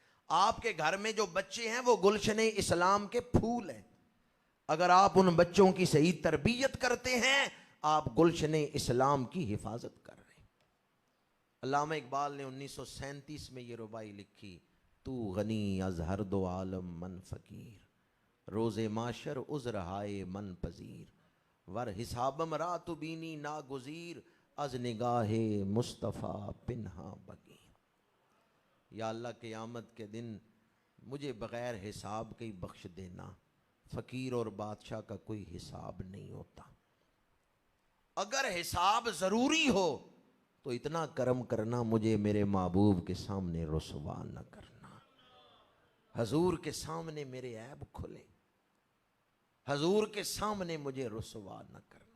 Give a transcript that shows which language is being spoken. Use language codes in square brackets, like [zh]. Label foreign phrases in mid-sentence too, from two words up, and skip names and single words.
[ur] آپ کے گھر میں جو بچے ہیں وہ گلشن اسلام کے پھول ہیں. اگر آپ ان بچوں کی صحیح تربیت کرتے ہیں آپ گلشن اسلام کی حفاظت کر رہے ہیں۔ علامہ اقبال نے 1937 میں یہ ربائی لکھی، [fa] تو غنی از ہر دو عالم من فقیر، روز معاشر عذر ہائے من پذیر، ور حسابم را تو بینی ناگزیر، از نگاہ مصطفیٰ پنہا بگیر۔ [ur] یا اللہ قیامت کے دن مجھے بغیر حساب کے ہی بخش دینا، فقیر اور بادشاہ کا کوئی حساب نہیں ہوتا۔ اگر حساب ضروری ہو تو اتنا کرم کرنا مجھے میرے محبوب کے سامنے رسوا نہ کرنا، حضور کے سامنے میرے عیب کھلے، حضور کے سامنے مجھے رسوا نہ کرنا۔